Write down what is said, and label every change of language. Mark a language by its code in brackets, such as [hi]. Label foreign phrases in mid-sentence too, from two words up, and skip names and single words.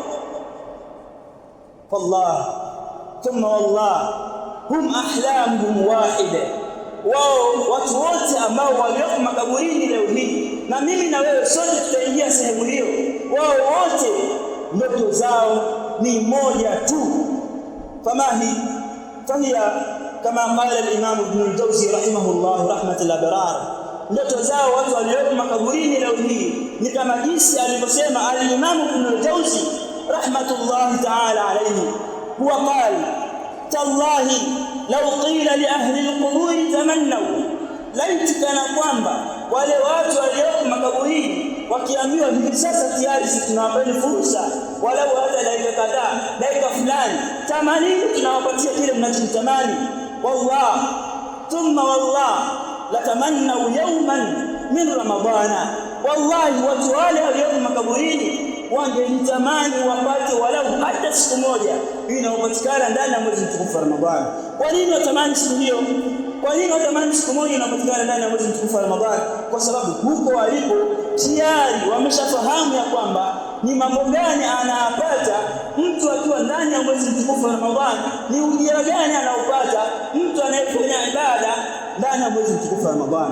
[ar] والله ثم والله هم أحلامهم واحدة, [sw] wao watu wote ambao walioko makaburini leo hii, na mimi na wewe sote tutaingia sehemu hiyo, wao wote ndoto zao ni moja tu. [ar] فهي كما قال الإمام ابن الجوزي رحمه الله رحمة الأبرار, [sw] ndoto zao watu walioko makaburini leo hii ni kama jinsi alivyosema al-Imam [ar] ابن الجوزي رحمة الله تعالى عليه هو قال تالله لو قيل لأهل القبور تمنوا, [sw] laiti kana kwamba wale watu walioko makaburini wakiambiwa hivi sasa tayari sisi tunawapeni fursa walau hata dakika kadhaa, dakika fulani, tamanini tunawapatia kile mnachotamani, [ar] والله ثم والله لتمنوا يوما من رمضان, [sw] wallahi watu wale walioko makaburini wangelitamani wapate walau hata siku moja inayopatikana ndani ya mwezi mtukufu wa Ramadhani. Kwa nini watamani siku hiyo? Kwa nini watamani siku moja inapatikana ndani ya mwezi mtukufu wa Ramadhani? Kwa sababu huko walipo tayari wameshafahamu ya kwamba ni mambo gani anayapata mtu akiwa ndani ya mwezi mtukufu wa Ramadhani, ni ujira gani anaupata mtu anayefanya ibada ndani ya mwezi mtukufu wa Ramadhani.